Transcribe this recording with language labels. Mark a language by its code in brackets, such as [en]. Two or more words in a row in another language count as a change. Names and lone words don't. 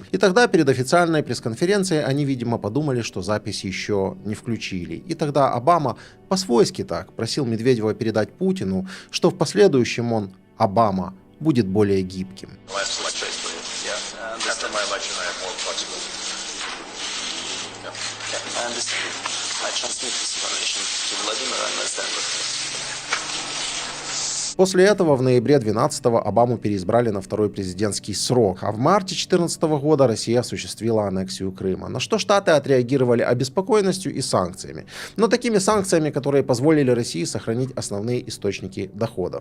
[ru] И тогда перед официальной пресс-конференцией они, видимо, подумали, что запись еще не включили. И тогда Обама по-свойски так просил Медведева передать Путину, что в последующем он, Обама, будет более гибким. [en] I understand. I transmit this information to Vladimir and Alexander. [ru] После этого в ноябре 2012-го Обаму переизбрали на второй президентский срок, а в марте 2014 года Россия осуществила аннексию Крыма, на что Штаты отреагировали обеспокоенностью и санкциями. Но такими санкциями, которые позволили России сохранить основные источники доходов.